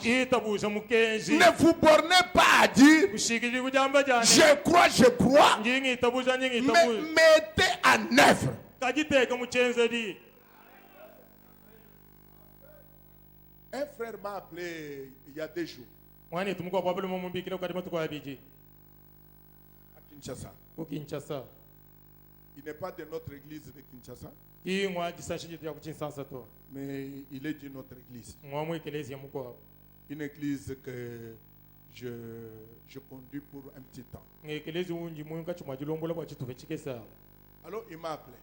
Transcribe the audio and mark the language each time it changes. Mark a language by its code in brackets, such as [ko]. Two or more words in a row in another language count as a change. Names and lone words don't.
[fr] Ne vous bornez pas à dire je crois, mais mettez en œuvre. Un frère m'a appelé il y a 2 jours. Kinshasa. [cjk] Ku Kinshasa. [fr] Il n'est pas de notre église de Kinshasa, mais il est d'une autre église. Une église que je conduis pour un petit temps. Alors il m'a appelé.